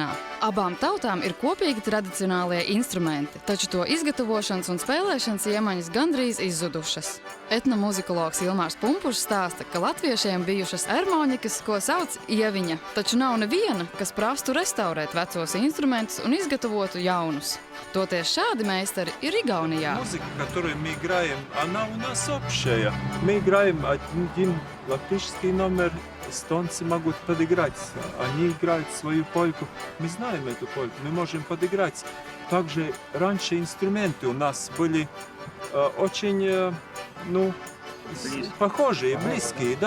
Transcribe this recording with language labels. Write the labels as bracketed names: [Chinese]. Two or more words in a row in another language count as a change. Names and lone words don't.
[Latvian] Abām tautām ir kopīgi tradicionālie instrumenti, taču to izgatavošanas un spēlēšanas iemaņas gandrīz izzudušas. Etnomuzikologs Ilmārs Pumpušs stāsta, ka latviešiem bijušas ermonikas, ko sauc ieviņa, taču nav neviena, kas prastu restaurēt vecos instrumentus un izgatavotu jaunus. Toties šādi meistari ir Igaunijā. [Russian] Музыка, которую мы играем, она у нас общая. Мы играем один латышский номер, эстонцы могут подыграть. Они играют свою польку. Мы знаем эту польку, мы можем подыграть. Также раньше инструменты у нас были очень, похожие, близкие, да.